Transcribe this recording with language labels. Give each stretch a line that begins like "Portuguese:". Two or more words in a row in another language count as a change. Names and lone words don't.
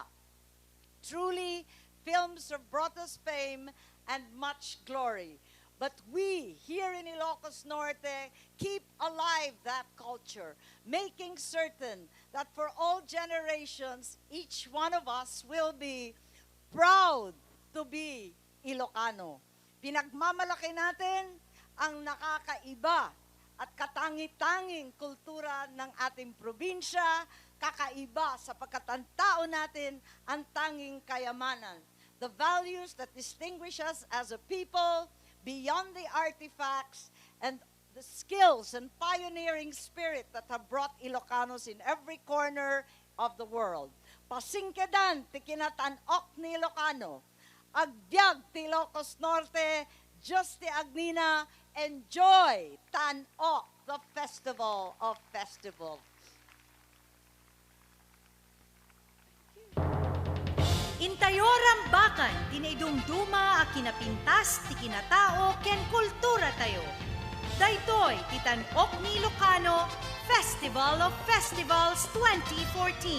English: Truly, films have brought us fame and much glory. But we, here in Ilocos Norte, keep alive that culture, making certain that for all generations, each one of us will be proud to be Ilocano.
Filipino: Pinagmamalaki natin ang nakakaiba at katangi-tanging kultura ng ating probinsya, kakaiba sapagkat ang tao natin ang tanging kayamanan.
English: The values that distinguish us as a people, beyond the artifacts and the skills and pioneering spirit that have brought Ilocanos in every corner of the world.
Iloko: Pasingkedan ti kinatanok ni Ilocano, agbyag ti Ilocos Norte, just ti Agnina, enjoy Tanok,
English: the festival of festivals.
Iloko: Intayoram bakan, tinaidumduma a kinapintas, ti kinatao, ken kultura tayo. Daytoy, titanok ni Ilocano, Festival of Festivals 2014.